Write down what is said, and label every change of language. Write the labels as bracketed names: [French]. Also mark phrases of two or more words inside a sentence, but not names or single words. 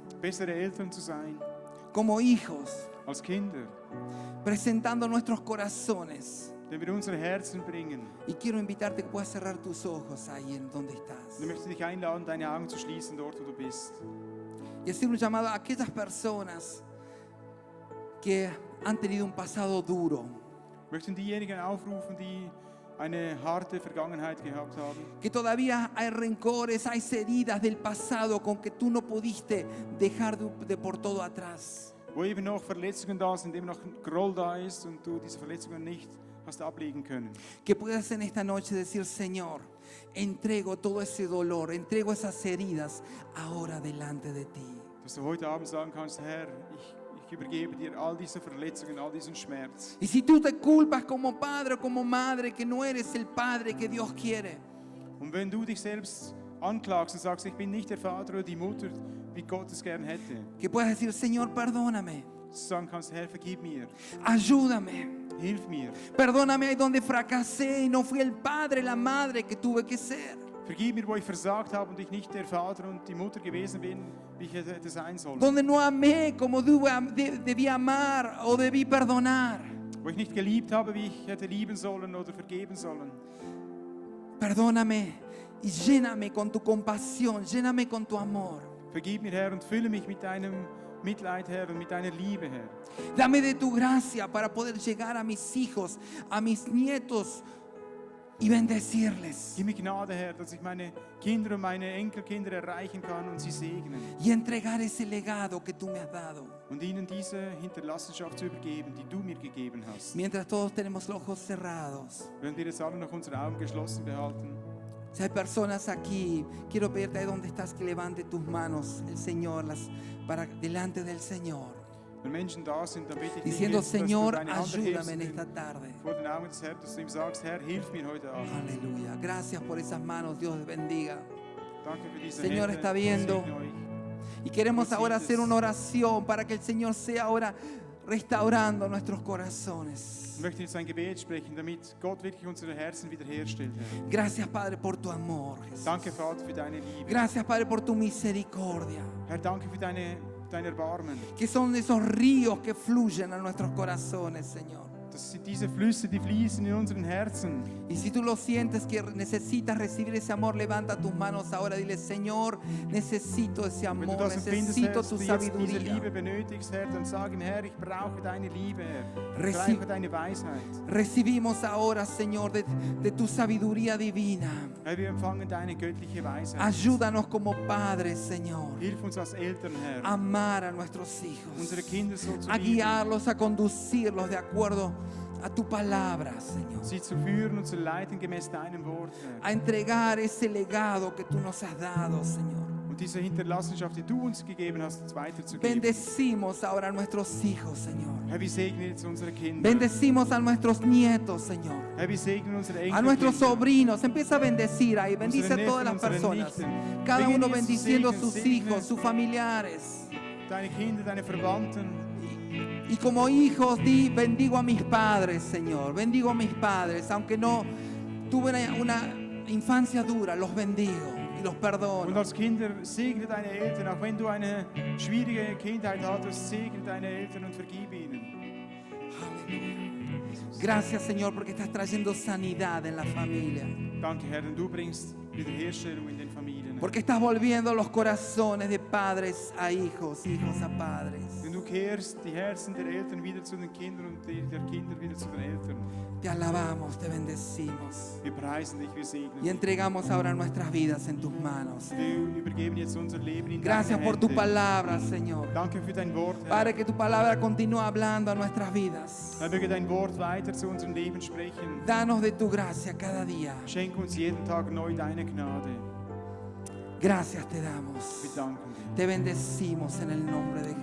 [German] bessere Eltern zu sein. [Spanish] Como hijos, [German] Als Kinder, [Spanish] presentando nuestros corazones. [German] den wir unsere Herzen bringen. [Spanish] Y quiero invitarte que puedas cerrar tus ojos ahí en donde estás. [German] Und ich möchte dich einladen, deine Augen zu schließen, dort wo du bist. [Spanish] Y hacer un llamado a aquellas personas que han tenido un pasado duro, [German] Wir möchten diejenigen aufrufen, die eine harte Vergangenheit gehabt haben. [Spanish] que todavía hay rencores, hay heridas del pasado con que tú no pudiste dejar de por todo atrás. [German] Wo eben noch Verletzungen da sind, eben noch Groll da ist und du diese Verletzungen nicht hast ablegen können. [Spanish] Que puedas en esta noche decir, Señor, entrego todo ese dolor, entrego esas heridas ahora delante de ti. [German] Dass du heute Abend sagen kannst, Herr, ich übergebe dir all diese Verletzungen, all diesen Schmerz. [Spanish] Y si tú te culpas como padre o como madre que no eres el padre que Dios quiere, [German] Und wenn du dich selbst anklagst und sagst, ich bin nicht der Vater oder die Mutter, wie Gott es gern hätte, [Spanish] que puedas decir, Señor, perdóname, [German] dass du sagen kannst, Herr, vergib mir, [Spanish] ayúdame. [German] hilf mir. [Spanish] Perdóname ahí donde fracasé y no fui el padre, la madre que tuve que ser. [German] Vergib mir, wo ich versagt habe und ich nicht der Vater und die Mutter gewesen bin, wie ich hätte sein sollen. [Spanish] Donde no amé como debí amar o debí perdonar. [German] Wo ich nicht geliebt habe, wie ich hätte lieben sollen oder vergeben sollen. [Spanish] Perdóname y lléname con tu compasión, lléname con tu amor. [German] Vergib mir, Herr, und fülle mich mit deinem Mitleid, Herr, und mit deiner Liebe, Herr. [Spanish] Dame de tu gracia para poder llegar a mis hijos, a mis nietos y bendecirles. [German] Gib mir Gnade, Herr, dass ich meine Kinder und meine Enkelkinder erreichen kann und sie segnen. [Spanish] Y entregar ese legado que tú me has dado. [German] Und ihnen diese Hinterlassenschaft zu übergeben, die du mir gegeben hast. [Spanish] Mientras todos tenemos los ojos cerrados, [German] Wenn wir jetzt alle noch unsere Augen geschlossen behalten, [Spanish] Si hay personas aquí, quiero pedirte ahí donde estás que levante tus manos, el Señor, para delante del Señor. [German] Wenn Menschen da sind, dann bitte ich dich [Spanish] Diciendo, [German] jetzt, dass du [Spanish] Señor, [German] deine Hand [Spanish] ayúdame en [German] erhebst [Spanish] esta tarde. [German] vor den Augen des Herrn, dass du ihm sagst, Herr, hilf mir heute Abend. [Spanish] Aleluya. Gracias por esas manos. Dios bendiga. [German] Danke für diese [Spanish] Señor [German] Hände. [Spanish] está [German] Gott [Spanish] viendo. [German] segne euch. [Spanish] Y queremos ahora hacer una oración para que el Señor sea ahora restaurando nuestros corazones. [German] Ich möchte jetzt ein Gebet sprechen, damit Gott wirklich unsere Herzen wiederherstellt, Herr. [Spanish] Gracias, Padre, por tu amor, Jesús. [German] Danke, Vater, für deine Liebe. [Spanish] Gracias, Padre, por tu misericordia. [German] Herr, danke für dein Erbarmen. [Spanish] Que son esos ríos que fluyen a nuestros corazones, Señor. [German] Das sind diese Flüsse, die fließen in unseren Herzen. [Spanish] Y si tú lo sientes que necesitas recibir ese amor, levanta tus manos ahora. Dile, Señor, necesito ese [German] Wenn du [Spanish] amor, [German] das empfindest, [Spanish] necesito [German] Herr, dass [Spanish] tu [German] du jetzt diese [Spanish] sabiduría. [German] Liebe benötigst, Herr, dann sag ihm, Herr, ich brauche deine Liebe, Herr. Ich [Spanish] Reci- [German] brauche deine Weisheit. [Spanish] Recibimos ahora, Señor, de tu sabiduría divina. [German] Herr, wir empfangen deine göttliche Weisheit. [Spanish] Ayúdanos como padres, Señor, [German] Hilf uns als Eltern, Herr, [Spanish] a amar a nuestros [German] unsere [Spanish] hijos, [German] Kinder so zu [Spanish] a [German] lieben, [Spanish] guiarlos, a conducirlos de acuerdo a tu palabra, Señor. [German] sie zu führen und zu leiten gemäß deinem Wort, Herr. [Spanish] A entregar ese legado que tú nos has dado, Señor. [German] Und diese Hinterlassenschaft, die du uns gegeben hast, uns weiterzugeben. [Spanish] Bendecimos ahora a nuestros hijos, Señor. [German] Herr, wir segnen jetzt unsere Kinder. [Spanish] Bendecimos a nuestros nietos, Señor. [German] Herr, wir segnen unsere Enkel. [Spanish] A nuestros sobrinos. Empieza a bendecir ahí. Bendice a [German] Unsere [Spanish] todas las [German] Neffen, unsere [Spanish] personas. [German] Nichten. [Spanish] Cada [German] Beginn [Spanish] uno [German] jetzt zu [Spanish] bendiciendo a [German] segnen, [Spanish] sus [German] segne [Spanish] hijos, sus familiares. [German] Deine Kinder, deine Verwandten. [Spanish] Y como hijos, bendigo a mis padres, Señor. Bendigo a mis padres. Aunque no tuve una infancia dura, los bendigo y los [German] Und [Spanish] perdono. [German] als Kinder segne deine Eltern, auch wenn du eine schwierige Kindheit hattest, segne deine Eltern und vergib ihnen. [Spanish] Aleluya. Gracias, Señor, porque estás trayendo sanidad en la familia. [German] Danke, Herr, denn du bringst Wiederherstellung in den Familien. [Spanish] Porque estás volviendo los corazones de padres a hijos, hijos a padres. [German] Denn du kehrst die Herzen der Eltern wieder zu den Kindern und die der Kinder wieder zu den Eltern. [Spanish] Te alabamos, te bendecimos. [German] Wir preisen dich, wir segnen [Spanish] Y [German] dich. [Spanish] entregamos ahora nuestras vidas en tus manos. [German] Wir übergeben jetzt unser Leben in [Spanish] Gracias [German] deine [Spanish] por tu [German] Hände. [Spanish] palabra, Señor. [German] Danke für dein Wort, Herr. [Spanish] Padre, que tu palabra continúe hablando a nuestras vidas. [German] Herr, möge dein Wort weiter zu unserem Leben sprechen. [Spanish] Danos de tu gracia cada día. [German] Schenk uns jeden Tag neu deine Gnade. [Spanish] Gracias te damos. [German] Wir danken dir. [Spanish] Te bendecimos en el nombre de